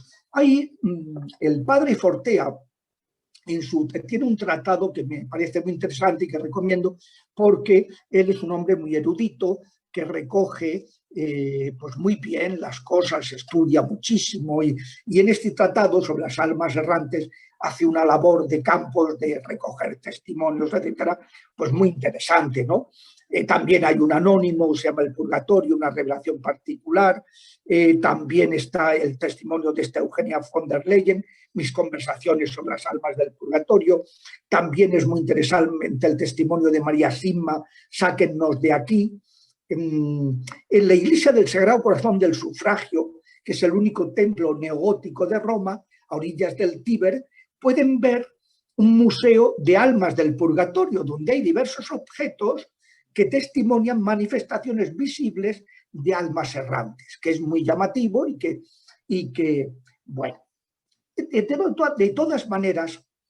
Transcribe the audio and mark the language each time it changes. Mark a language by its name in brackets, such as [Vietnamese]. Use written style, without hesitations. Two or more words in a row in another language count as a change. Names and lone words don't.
[Spanish] Ahí el padre Fortea tiene un tratado que me parece muy interesante y que recomiendo porque él es un hombre muy erudito que recoge pues muy bien las cosas, estudia muchísimo y en este tratado sobre las almas errantes hace una labor de campos, de recoger testimonios, etcétera, pues muy interesante, ¿no? También hay un anónimo, se llama El Purgatorio, una revelación particular. También está el testimonio de esta Eugenia von der Leyen, mis conversaciones sobre las almas del purgatorio. También es muy interesante el testimonio de María Simma, Sáquennos de aquí. En la Iglesia del Sagrado Corazón del Sufragio, que es el único templo neogótico de Roma, a orillas del Tíber, pueden ver un museo de almas del purgatorio, donde hay diversos objetos que testimonian manifestaciones visibles de almas errantes, que es muy llamativo y que bueno, de todas maneras,